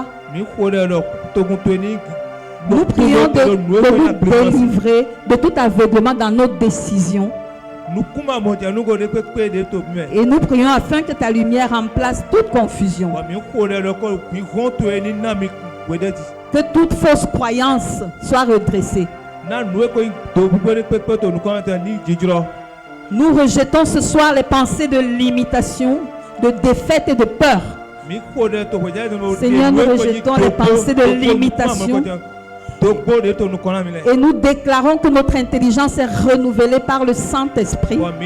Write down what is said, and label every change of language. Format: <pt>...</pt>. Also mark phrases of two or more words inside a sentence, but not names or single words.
<fr>Nous prions de nous délivrer de tout aveuglement dans nos décisions. Et nous prions afin que ta lumière remplace toute confusion. Que toute fausse croyance soit redressée. na nous ko do bu pe to nous ko ta ni jijro. Nous rejetons ce soir les pensées de limitation, de défaite et de peur. Seigneur, nous rejetons les pensées de limitation. Et nous déclarons que notre intelligence est renouvelée par le Saint-Esprit.</fr>